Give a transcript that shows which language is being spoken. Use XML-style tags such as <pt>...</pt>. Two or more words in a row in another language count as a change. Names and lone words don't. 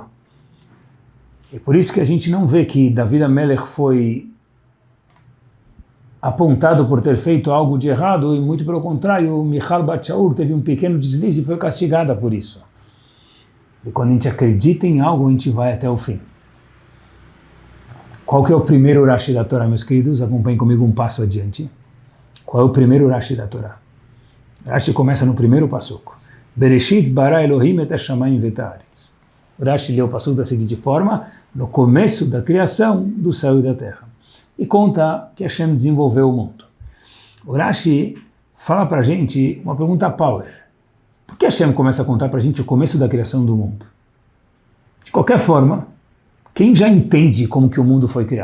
<pt>É por isso que a gente não vê que David HaMelech foi apontado por ter feito algo de errado, e muito pelo contrário, Michal bat Shaul teve um pequeno deslize e foi castigada por isso. E quando a gente acredita em algo, a gente vai até o fim. Qual que é o primeiro Rashi da Torá, meus queridos? Acompanhem comigo um passo adiante. Qual é o primeiro Rashi da Torá? Rashi começa no primeiro passuco.</pt> <he>בראשית ברא אלהים את השמים ואת הארץ.</he> <pt>Rashi lê o passuco da seguinte forma, no começo da criação do céu e da terra. E conta que Hashem desenvolveu o mundo. O Rashi fala para a gente uma pergunta power. Por que Hashem começa a contar para a gente o começo da criação do mundo? De qualquer forma, quem já entende como que o mundo foi criado?</pt>